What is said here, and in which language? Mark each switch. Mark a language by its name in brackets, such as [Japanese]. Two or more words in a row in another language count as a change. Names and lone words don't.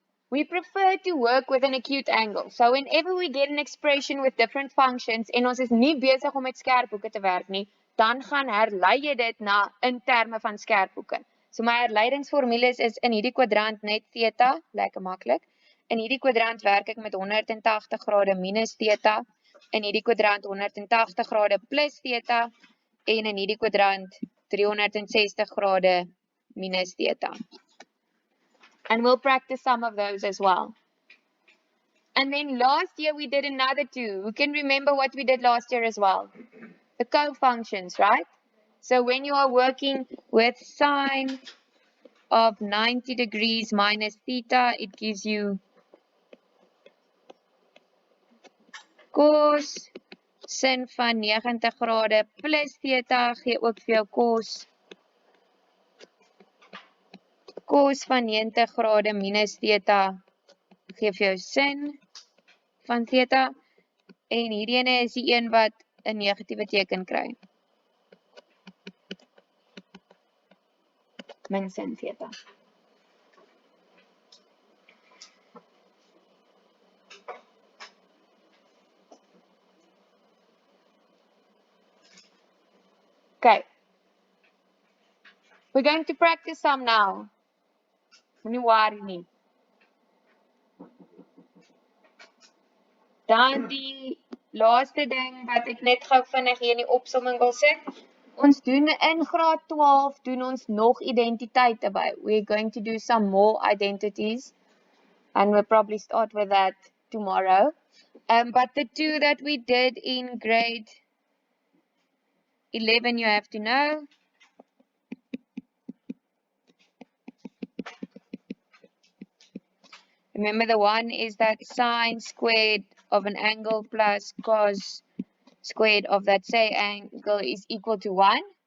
[English] we prefer to work with an acute angle. So whenever we get an expression with different functions [Afrikaans] en ons is nie besig om met skerphoeke te werk nie, dan gaan herlei jy dit na in terme van skerphoeke. So my herleidingsformules is in hierdie kwadrant net theta, lekker maklik. In hierdie kwadrant werk ek met 180 grade minus theta, in hierdie kwadrant 180 grade plus theta, en in hierdie kwadrant 360 grade minus theta. [English] And we'll practice some of those as well. And then last year we did another two. Who can remember what we did last year as well? The co-functions, right? So when you are working with sine of 90 degrees minus theta, it gives you cos [Afrikaans] sin van 90 grade plus theta, gee ook vir jou cos van 90 grade minus theta, gee vir jou sin van theta, en hierdie ene is die een wat 'n negatiewe teken kry. Min sin theta. [English] Okay. We're going to practice some now. [Afrikaans] Moenie worry nie. Dan die laaste ding wat ek net gou vinnig hier in die opsomming wil sit. Ons doen in graad 12 doen ons nog identiteite by. [English] We're going to do some more identities and we'll probably start with that tomorrow. But the two that we did in grade 11 you have to know. Remember the one is that sine squared of an angle plus cos squared of that same angle is equal to 1.